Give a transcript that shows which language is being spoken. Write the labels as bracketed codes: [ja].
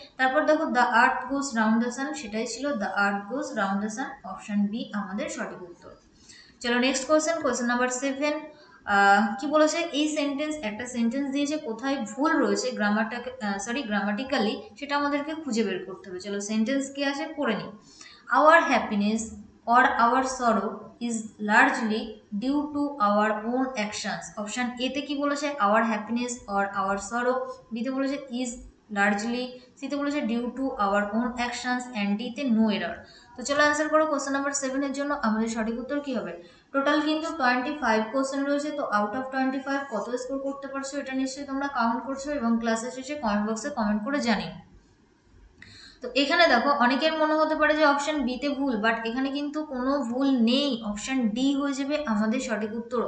[bn] তারপর দেখো the earth goes round the sun, সেটাই ছিল the earth goes round the sun, option B আমাদের সঠিক উত্তর। চলো নেক্সট কোয়েশ্চেন নাম্বার 7। কি বলেছে, এই সেন্টেন্স, একটা সেন্টেন্স দিয়েছে, কোথায় ভুল রয়েছে গ্রামাটিক্যালি, সেটা আমাদেরকে খুঁজে বের করতে হবে। চলো সেন্টেন্স কি আছে পড়ে নিই। [en] Our happiness or our sorrow is largely due to our own actions। Option A তে কি বলেছে, our happiness or our sorrow, B তে বলেছে is largely, C তে বলেছে due to our own actions, and D তে no error। [bn] তো চলো অ্যান্সার করো। কোশ্চেন নাম্বার 7 এর জন্য আমাদের সঠিক উত্তর কি হবে? টোটাল কিন্তু 25 কোশ্চেন রয়েছে, তো আউট অফ 25 কত স্কোর করতে পারছো এটা নিশ্চয়ই তোমরা কাউন্ট করছো, এবং ক্লাসের শেষে কমেন্ট বক্সে কমেন্ট করে জানিও। তো এখানে দেখো অনেকের মনে হতে পারে যে অপশন বি তে ভুল, বাট এখানে কিন্তু কোনো ভুল নেই, অপশন ডি হয়ে যাবে আমাদের সঠিক উত্তর।